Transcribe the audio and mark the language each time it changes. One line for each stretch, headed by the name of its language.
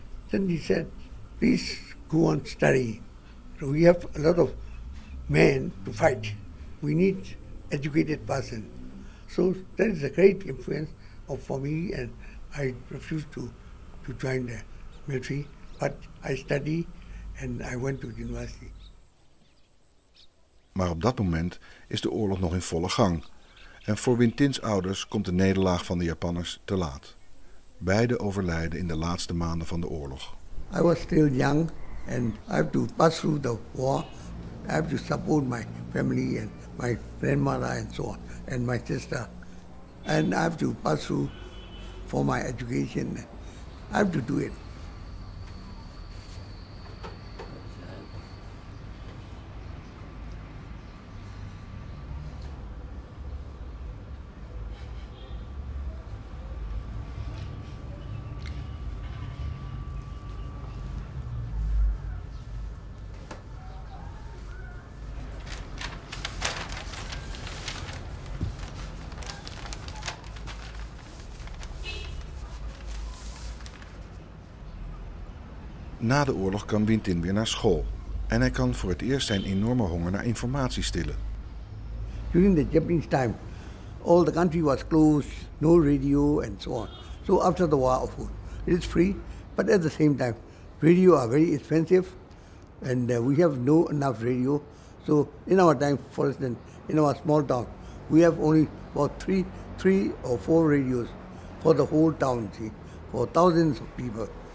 English: Then he said, please go on study. So we have a lot of men to fight. We need educated person. So that is a great influence for me, and I refused to join the military, but I studied and I went to university.
Dutch: Maar op dat moment is de oorlog nog in volle gang. En voor Win Thin's ouders komt de nederlaag van de Japanners te laat. Beiden overlijden in de laatste maanden van de oorlog.
English: I was still young and I have to pass through the war. I have to support my family and my grandmother and so on, and my sister. And I have to pass through for my education. I have to do it.
Dutch: Na de oorlog kan Win Thin weer naar school. En hij kan voor het eerst zijn enorme honger naar informatie stillen.
English: During the Japanese time, all the country was closed, no radio and so on. So after the war, of course, it is free, but at the same time, radio are very expensive, and we have no enough radio. So in our time, for instance, in our small town, we have only about three or four radios for the whole town, see, for thousands of people.